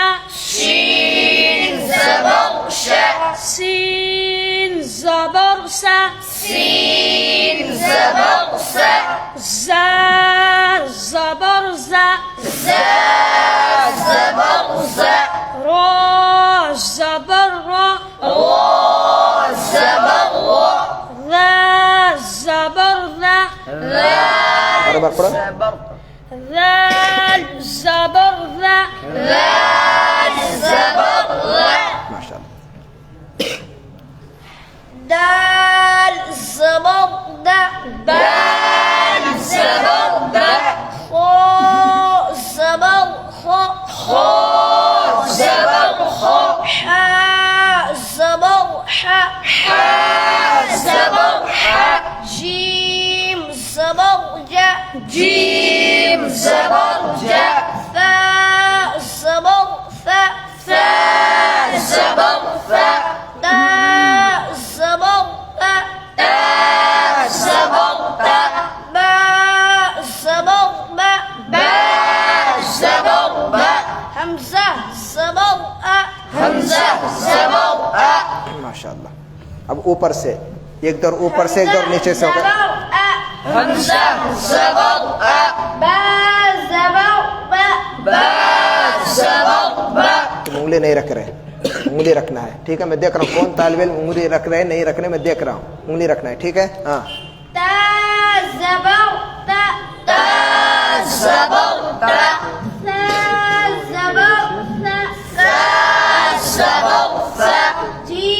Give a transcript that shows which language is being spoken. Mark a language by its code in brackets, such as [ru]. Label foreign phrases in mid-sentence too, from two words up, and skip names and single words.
[ur] شين زبر شا. سين زبر سا. سين زبر سا. زا زبر زا. زا زبر زا. را زبر را. را زبر را. ذا زبر ذا. ذا اور ایک بار پڑھو. ذال زبر ذا. ذال زبر ذا. [ar] ماشاء اللہ. [ur] دال زبر دا. دال زبر دا. خا زبر خا. خا زبر خا. حا زبر حا. حا زبر حا. جيم زبر جا. جيم زبر جا. فا زبر فا. فا زبر فا. تا زبر تا. تا زبر تا. با زبر با. با زبر با. حمزة زبر أ. حمزة زبر أ. [ar] ماشاء اللہ. [ur] اب اوپر سے ایک دور اوپر سے, ایک دور نیچے سے ہوگا. حمزة زبر أ. با زبر با. با زبر با. تم انگلی نہیں رکھ رہے, انگلی رکھنا ہے. ٹھیک ہے, میں دیکھ رہا ہوں کون طالب علم انگلی رکھ رہے نہیں رکھ رہے, میں دیکھ رہا ہوں. انگلی رکھنا ہے. ٹھیک ہے. ہاں تا زبر تا. تا زبر تا. ثا زبر ثا. ثا زبر ثا.